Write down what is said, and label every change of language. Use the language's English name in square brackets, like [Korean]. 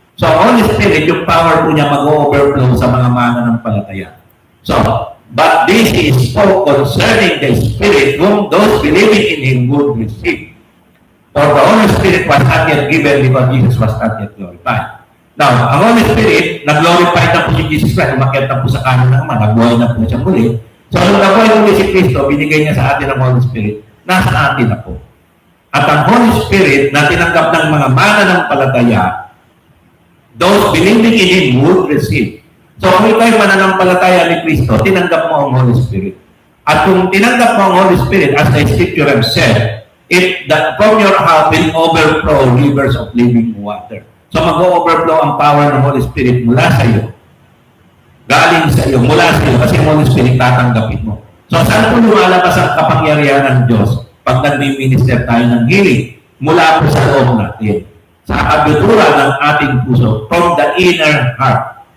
[Filipino] So, Holy Spirit, yung power po niya mag-overflow sa mga mananampalataya. [English] So, but this is so concerning the Spirit whom those believing in Him would receive. For the Holy Spirit was not yet given because Jesus was not yet glorified. [Filipino] Now, ang Holy Spirit, nag-glorify na po si Jesus Christ, umakyat na po sa kanan ng Ama, nag-buhay na po siya muli. So, nung nag-buhay po si Kristo, binigay niya sa atin ang Holy Spirit, nasa atin na po. At ang Holy Spirit na tinanggap ng mga mananampalataya, [English] those believing in Him would receive. [Filipino] So, kung ikaw mananampalataya ni Kristo, tinanggap mo ang Holy Spirit. At kung tinanggap mo ang [English] Holy Spirit, as the Scripture have said, from your heart will overflow rivers of living water. [Filipino] So mag-overflow ang power ng Holy Spirit mula sa iyo. Galing sa iyo, mula sa iyo, kasi ang Holy Spirit tatanggapin mo. So saan po lumalabas ang kapangyarihan ng Diyos pag nag-minister tayo ng healing? Mula po sa loob natin. Sa kabituran ng ating puso, [English] from the inner heart.